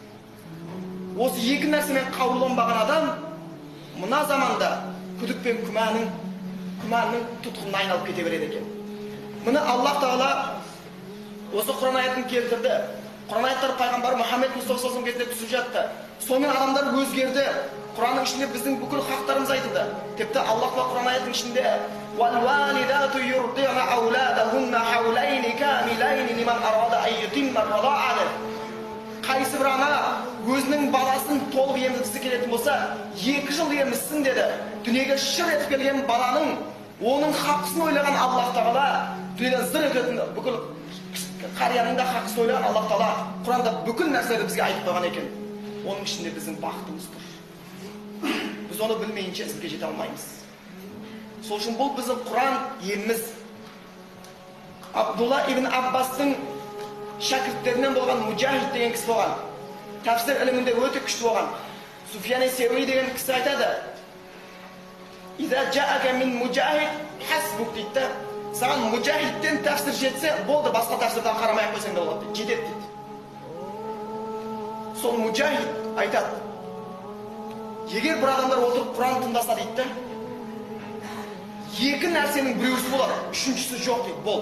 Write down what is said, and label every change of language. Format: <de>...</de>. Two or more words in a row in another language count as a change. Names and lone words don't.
<kk>Осы екі нәрсемен қауланбаған адам мына заманда күдік пен күмәннің тұтқынына айналып кете береді екен. Мұны Аллах Тағала осы Құран аятын келтірді. Құран аяттары пайғамбар Мұхаммед Мұстафа кезінде түсіп жатты. Сонымен адамдар өзгерді. Құранның ішінде біздің бүкіл хақтарымыз айтылды. Тіпті Аллах Тағала Құран аятының ішінде</kk> <ar>وَالْوَالِدَاتُ يُرْضِعْنَ أَوْلَادَهُنَّ حَوْلَيْنِ كَامِلَيْنِ لِمَنْ أَرَادَ أَن يُتِمَّ الرَّضَاعَةَ.</ar> <kk>Қайсы бір ана өзінің баласын толық емізгісі келетін болса, 2 жыл емізсін деді. Дүниеге шыр етіп келген баланың оның хақысын ойлаған Аллах Тағала, дүниеден зыр ететін бүкіл қарияның да хақысын ойлаған Аллах Тағала Құранда бүкіл нәрселерді бізге айтып қойған екен. Оның ішінде біздің бақытымыз тұр. Біз оны білмейінше ізге жете алмаймыз. Сол үшін бұл біздің Құран еліміз. Абдулла ибн Аббастың шәкірттерінен болған Мужахид деген кісі болған. Тәфсір ілімінде өте күшті болған. Суфиян ас-Саури деген кісі айтады.</kk> <ar>«إذا جاءك من مجاهد حسبك» дейді.</ar> <kk>Саған мужахидтен тәфсір жетсе, болды, басқа тәфсірден қарамай қойсаң да болады, жетеді дейді. Сол мужахид айтады. Егер бір адамдар отырып Құран тыңдаса дейді, екі нәрсенің біреусі болады, үшіншісі жоқ дейді, болды.</kk>